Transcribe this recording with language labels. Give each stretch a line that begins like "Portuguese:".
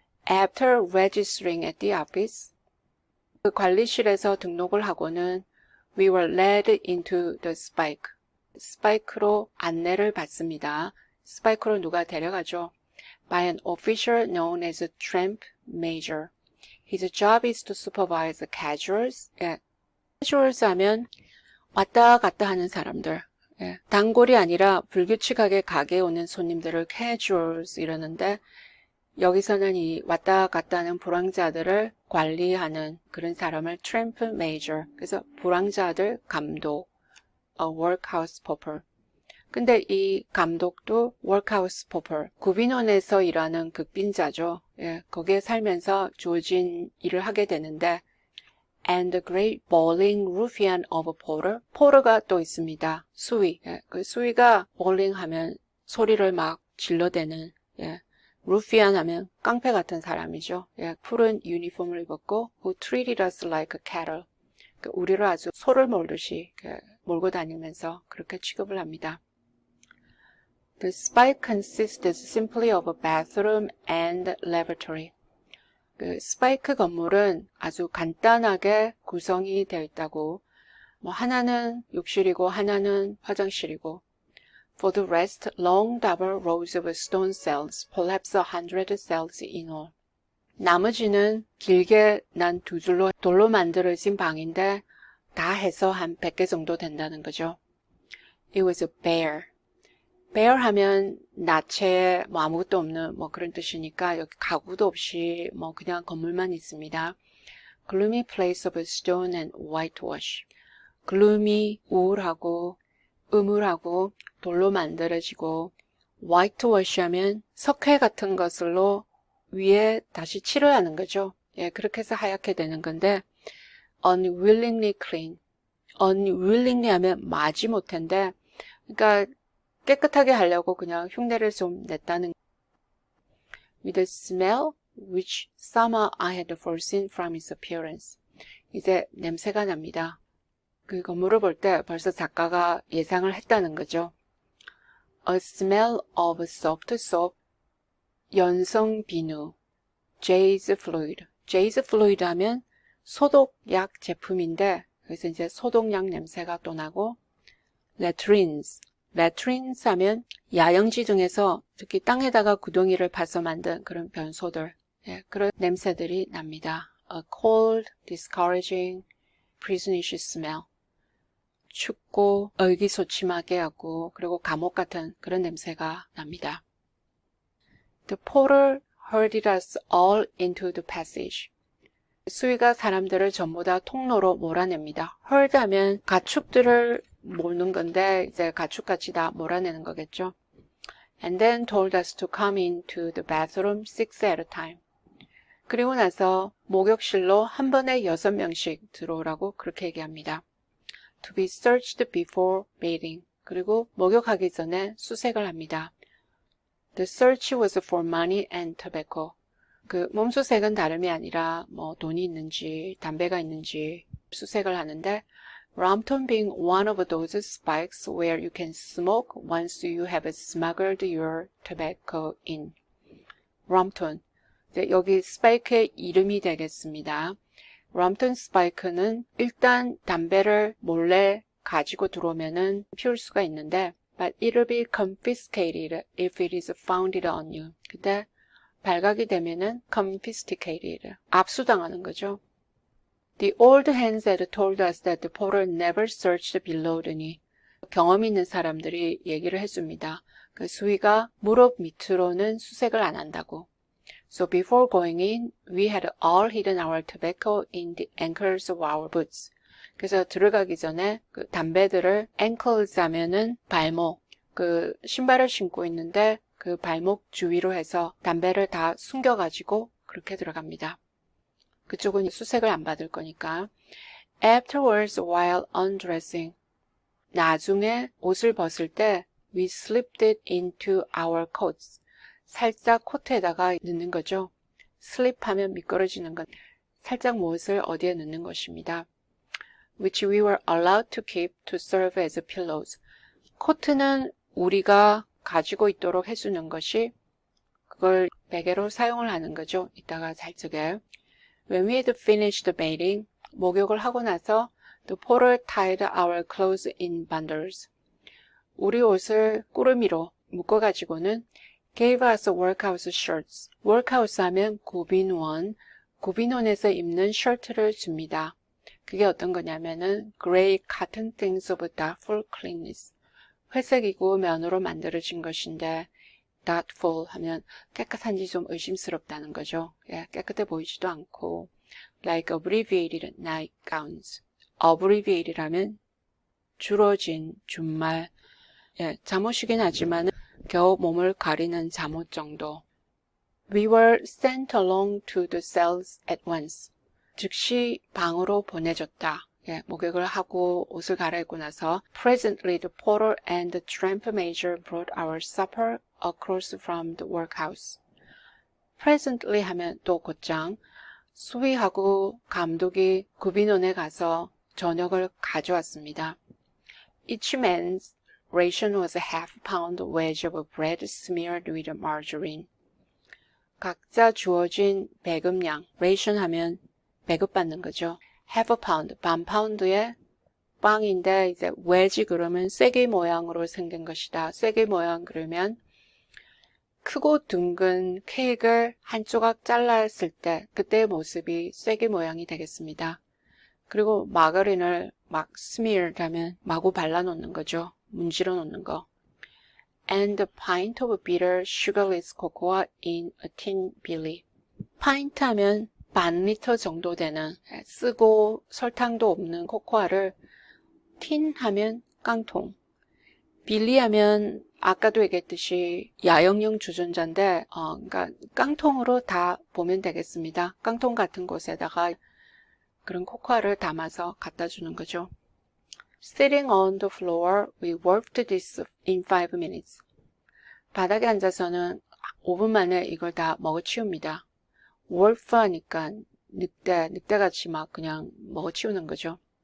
English: After registering at the office,
Korean: 그 관리실에서 등록을 하고는
English: we were led into the spike.
Korean: 스파이크로 안내를 받습니다. 스파이크로 누가 데려가죠?
English: By an official known as a tramp major. His job is to supervise the casuals.
Korean: 예. casuals 하면 왔다 갔다 하는 사람들. 예. 단골이 아니라 불규칙하게 가게에 오는 손님들을 casuals 이러는데 여기서는 이 왔다 갔다 하는 불황자들을 관리하는 그런 사람을 tramp major. 그래서 불황자들 감독.
English: A workhouse pauper.
Korean: 근데 이 감독도 workhouse pauper, 구빈원에서 일하는 극빈자죠. 예, 거기에 살면서 주어진 일을 하게 되는데
English: and the great bawling ruffian of a porter.
Korean: 포르가 또 있습니다. 수위. 예, 그 수위가 bawling 하면 소리를 막 질러대는 예, ruffian 하면 깡패 같은 사람이죠. 예, 푸른 유니폼을 입었고
English: who treated us like a cattle.
Korean: 우리를 아주 소를 몰듯이 몰고 다니면서 그렇게 취급을 합니다.
English: The spike consists simply of a bathroom and lavatory.
Korean: 그 스파이크 건물은 아주 간단하게 구성이 되어 있다고. 뭐 하나는 욕실이고 하나는 화장실이고.
English: For the rest, long double rows of stone cells, perhaps 100 cells in all.
Korean: 나머지는 길게 난 두 줄로 돌로 만들어진 방인데 다 해서 한 100개 정도 된다는 거죠.
English: It was bare.
Korean: bare 하면 나체에 뭐 아무것도 없는 뭐 그런 뜻이니까 여기 가구도 없이 뭐 그냥 건물만 있습니다.
English: Gloomy place of stone and whitewash.
Korean: gloomy, 우울하고 음울하고 돌로 만들어지고 whitewash 하면 석회 같은 것으로 위에 다시 칠하는 거죠. 예, 그렇게 해서 하얗게 되는 건데
English: unwillingly clean.
Korean: unwillingly 하면 마지못해인데 그러니까 깨끗하게 하려고 그냥 흉내를 좀 냈다는
English: with a smell which somehow I had foreseen from its appearance.
Korean: 이제 냄새가 납니다. 그 건물을 볼 때 벌써 작가가 예상을 했다는 거죠.
English: A smell of soft soap,
Korean: 연성 비누,
English: J's fluid.
Korean: J's fluid 하면 소독약 제품인데 그래서 이제 소독약 냄새가 또 나고 latrines. latrines 하면 야영지 등에서 특히 땅에다가 구덩이를 파서 만든 그런 변소들. 예, 그런 냄새들이 납니다.
English: A cold, discouraging, pernicious smell.
Korean: 춥고 의기소침하게 하고 그리고 감옥 같은 그런 냄새가 납니다.
English: The porter herded us all into the passage.
Korean: 수위가 사람들을 전부 다 통로로 몰아냅니다. herd 하면 가축들을 모는 건데 이제 가축같이 다 몰아내는 거겠죠.
English: And then told us to come into the bathroom 6 at a time.
Korean: 그리고 나서 목욕실로 한 번에 6명씩 들어오라고 그렇게 얘기합니다.
English: To be searched before bathing.
Korean: 그리고 목욕하기 전에 수색을 합니다.
English: The search was for money and tobacco.
Korean: 그 몸수색은 다름이 아니라 뭐 돈이 있는지 담배가 있는지 수색을 하는데
English: Rompton being one of those spikes where you can smoke once you have smuggled your tobacco in. Rompton.
Korean: 여기 스파이크의 이름이 되겠습니다. Rompton 스파이크는 일단 담배를 몰래 가지고 들어오면은 피울 수가 있는데
English: but it'll be confiscated if it is founded on you.
Korean: 근데 발각이 되면은 confiscated. 압수당하는 거죠.
English: The old hands had told us that the porter never searched below the knee.
Korean: 경험 있는 사람들이 얘기를 해줍니다. 그 수위가 무릎 밑으로는 수색을 안 한다고.
English: So before going in, we had all hidden our tobacco in the ankles of our boots.
Korean: 그래서 들어가기 전에 그 담배들을 ankles 하면은 발목, 그 신발을 신고 있는데 그 발목 주위로 해서 담배를 다 숨겨가지고 그렇게 들어갑니다. 그쪽은 수색을 안 받을 거니까.
English: Afterwards, while undressing.
Korean: 나중에 옷을 벗을 때
English: we slipped it into our coats.
Korean: 살짝 코트에다가 넣는 거죠. slip 하면 미끄러지는 것. 살짝 무엇을 어디에 넣는 것입니다.
English: Which we were allowed to keep to serve as pillows.
Korean: 코트는 우리가 가지고 있도록 해주는 것이 그걸 베개로 사용을 하는 거죠. 이따가 잘 적어요.
English: When we had finished bathing,
Korean: 목욕을 하고 나서
English: the porter tied our clothes in bundles.
Korean: 우리 옷을 꾸러미로 묶어가지고는
English: gave us workhouse shirts.
Korean: workhouse 하면 구빈원, 구빈원에서 입는 셔츠를 줍니다. 그게 어떤 거냐면은
English: gray cotton things of doubtful cleanness.
Korean: 회색이고 면으로 만들어진 것인데 doubtful 하면 깨끗한지 좀 의심스럽다는 거죠. 예, 깨끗해 보이지도 않고
English: like abbreviated nightgowns.
Korean: abbreviated라면 줄어진 준말. 예, 잠옷이긴 하지만 겨우 몸을 가리는 잠옷 정도.
English: We were sent along to the cells at once.
Korean: 즉시 방으로 보내줬다. 예, 목욕을 하고 옷을 갈아입고 나서
English: Presently the porter and the tramp major brought our supper across from the workhouse.
Korean: Presently 하면 또 곧장 수위하고 감독이 구빈원에 가서 저녁을 가져왔습니다. Each man's ration was a half-pound wedge of bread smeared with margarine. 각자 주어진 배급량, ration 하면 배급받는 거죠. half a pound, 반 파운드의 빵인데 이제 wedge 그러면 쐐기 모양으로 생긴 것이다. 쐐기 모양 그러면 크고 둥근 케이크를 한 조각 잘랐을 때 그때의 모습이 쐐기 모양이 되겠습니다. 그리고 마가린을 막 smeared 하면 마구 발라놓는 거죠. 문지러 놓는 거.
English: And a pint of bitter sugarless cocoa in a tin billy.
Korean: pint 하면 반 리터 정도 되는 쓰고 설탕도 없는 코코아를 틴 하면 깡통. 빌리 하면 아까도 얘기했듯이 야영용 주전자인데 그러니까 깡통으로 다 보면 되겠습니다. 깡통 같은 곳에다가 그런 코코아를 담아서 갖다 주는 거죠.
English: Sitting on the floor, we worked this in 5 minutes.
Korean: 바닥에 앉아서는 5분 만에 이걸 다 먹어치웁니다. wolf 하니까 늑대같이 막 그냥 먹어치우는 거죠.